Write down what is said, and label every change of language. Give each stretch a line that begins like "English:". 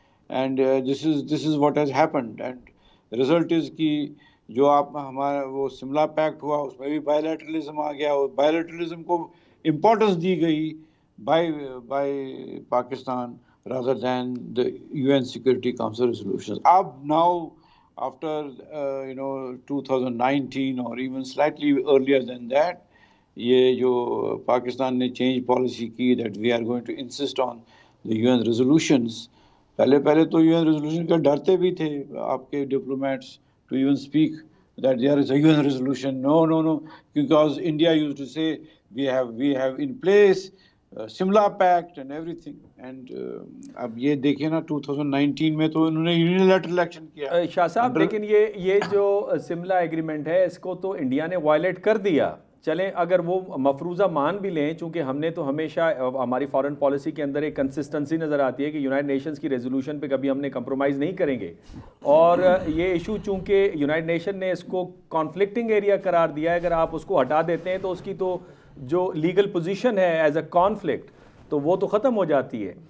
English: and this is what has happened, and result is
Urdu: کہ جو آپ ہمارا وہ سملا پیکٹ ہوا اس میں بھی بائیلیٹرلزم آ گیا, اور بائیلیٹرلزم کو امپورٹنس دی گئی by Pakistan
English: rather than the UN Security Council resolutions. Now after 2019 or even slightly earlier than that,
Urdu: یہ جو پاکستان نے چینج پالیسی کی
English: that we are going to insist on the UN resolutions.
Urdu: پہلے تو UN resolution کا ڈرتے بھی تھے آپ کے diplomats
English: to even speak that there is a UN resolution. No, because India used to say we have in place Simla Pact and everything.
Urdu: And اب یہ دیکھیں نا 2019 میں تو انہوں نے یونیلیٹرل ایکشن کیا. شاہ صاحب لیکن یہ جو سملا ایگریمنٹ ہے اس کو تو انڈیا نے وائلیٹ کر دیا. چلیں اگر وہ مفروضہ مان بھی لیں, چونکہ ہم نے تو ہمیشہ ہماری فارن پالیسی کے اندر ایک کنسسٹنسی نظر آتی ہے کہ یونائٹڈ نیشنز کی ریزولوشن پہ کبھی ہم نے کمپرومائز نہیں کریں گے, اور یہ ایشو چونکہ یونائٹڈ نیشن نے اس کو کانفلکٹنگ ایریا قرار دیا ہے, اگر آپ اس کو ہٹا دیتے ہیں تو اس کی تو جو لیگل پوزیشن ہے ایز اے کانفلکٹ تو وہ تو ختم ہو جاتی ہے.